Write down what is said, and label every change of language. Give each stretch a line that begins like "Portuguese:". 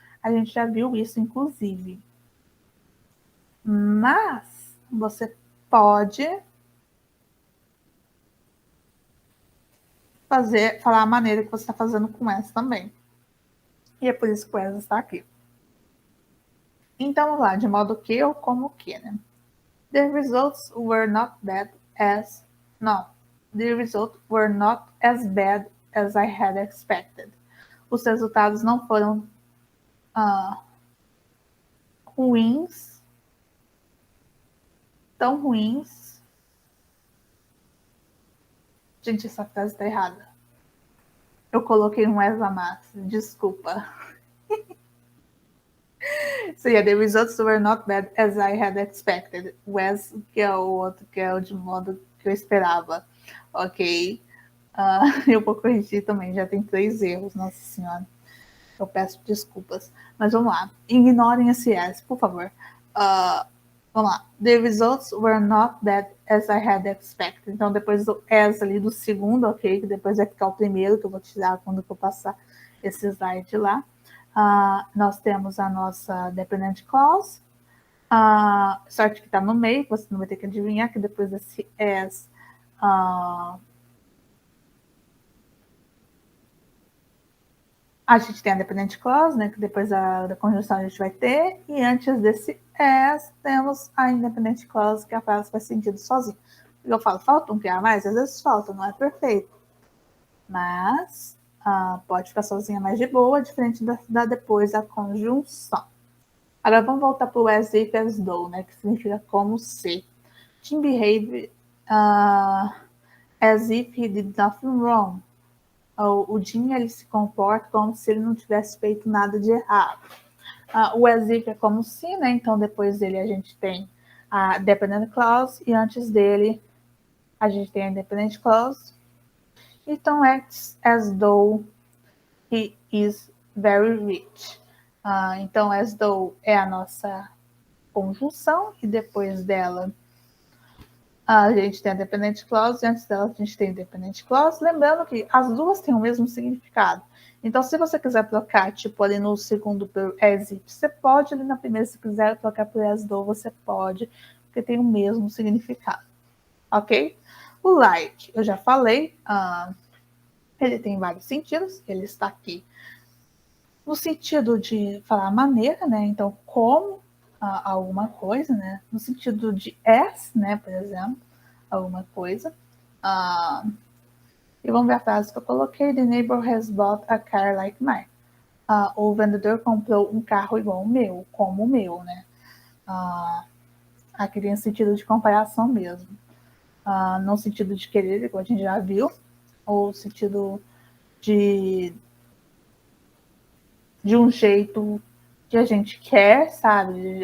Portuguese: A gente já viu isso, inclusive. Mas você pode falar a maneira que você está fazendo com as também. E é por isso que o as está aqui. Então, vamos lá, de modo que ou como que, né?
English: The results were not bad as...
Portuguese: Não.
English: The results were not as bad as I had expected.
Portuguese: Os resultados não foram ruins, tão ruins. Gente, essa frase está errada. Eu coloquei um as a mais. Desculpa.
English: So, yeah, the results were not bad as I had expected.
Portuguese: O as, que é o outro, que é o de modo que eu esperava. Ok. Eu vou corrigir também, já tem 3 erros, nossa senhora. Eu peço desculpas. Mas vamos lá. Ignorem esse as, por favor. Vamos lá.
English: The results were not bad as I had expected.
Portuguese: Então, depois do as ali do segundo, ok? Que depois vai ficar o primeiro, que eu vou tirar quando eu passar esse slide lá. Nós temos a nossa dependent clause. Sorte que está no meio, você não vai ter que adivinhar que depois desse as... a gente tem a dependent clause, né, que depois da conjunção a gente vai ter, e antes desse as, temos a independent clause, que a frase faz sentido sozinha. Eu falo, falta um que a mais? Às vezes falta, não é perfeito. Mas pode ficar sozinha mais de boa, diferente da depois da conjunção. Agora vamos voltar para o as if, as though, né, que significa como se.
English: Tim behave as if he did nothing wrong.
Portuguese: O Jim ele se comporta como se ele não tivesse feito nada de errado. O as if é como se, né? Então depois dele a gente tem a dependent clause e antes dele a gente tem a independent clause. Então
English: acts as though he is very rich.
Portuguese: Então as though é a nossa conjunção e depois dela a gente tem a dependent clause e antes dela a gente tem a independent clause. Lembrando que as duas têm o mesmo significado. Então, se você quiser trocar, tipo, ali no segundo por as if, você pode, ali na primeira, se quiser trocar por as though, você pode, porque tem o mesmo significado. Ok? O like, eu já falei, ele tem vários sentidos, ele está aqui no sentido de falar maneira, né? Então, como alguma coisa, né? No sentido de as, né? Por exemplo, alguma coisa. E vamos ver a frase que eu coloquei.
English: The neighbor has bought a car like mine.
Portuguese: O vendedor comprou um carro igual o meu, como o meu, né? Aqui tem sentido de comparação mesmo. No sentido de querer, igual a gente já viu, ou sentido de um jeito que a gente quer, sabe?